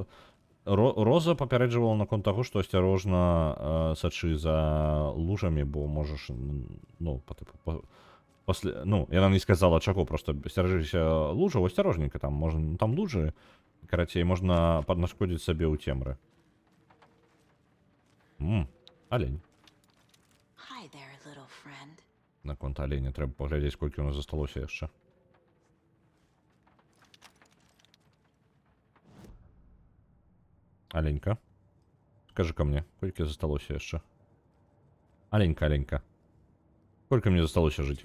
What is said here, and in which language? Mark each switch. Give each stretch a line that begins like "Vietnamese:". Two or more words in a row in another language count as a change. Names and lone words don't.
Belarusian: Роза папярэджвала наконт таго, што асцярожна сачы за лужамі, бо можаш, ну, пасля... Ну, яна не сказала чаго, просто сцеражыся лужаў, асцярожненька там, можна, там лужы, карацей, можна паднашкодзіць сабе ў цемры. Алень.
English: Hi there, little friend.
Belarusian: Наконт аленя трэба паглядзець, колькі ў нас засталося яшчэ. Аленька,
Russian: скажи-ка мне,
Belarusian: колькі засталося яшчэ? Аленька, аленька. Колькі мне засталося жыць?